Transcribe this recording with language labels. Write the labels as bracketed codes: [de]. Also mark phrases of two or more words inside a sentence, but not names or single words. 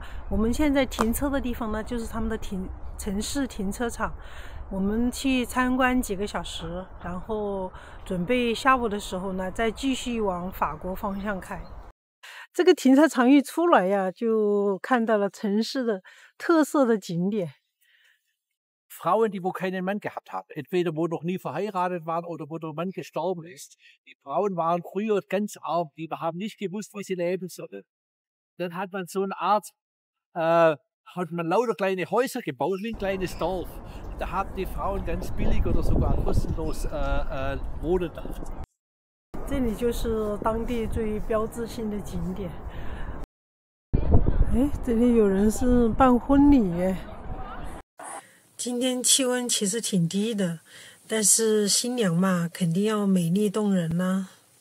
[zh] 我们现在停车的地方呢，就是他们的城市停车场。我们去参观几个小时，然后准备下午的时候呢，再继续往法国方向开。这个停车场一出来呀，就看到了城市的特色的景点。 [de] Frauen, die wo keinen Mann gehabt haben, entweder wo noch nie verheiratet waren oder wo der Mann gestorben ist. Die Frauen waren früher ganz arm, die haben nicht gewusst, wie sie leben sollen. Dann hat man so eine Art, hat man lauter kleine Häuser gebaut, wie ein kleines Dorf. Da haben die Frauen ganz billig oder sogar kostenlos wohnen da. [zh] 这里就是当地最标志性的景点。哎，这里有人是办婚礼耶。今天气温其实挺低的，但是新娘嘛，肯定要美丽动人啦。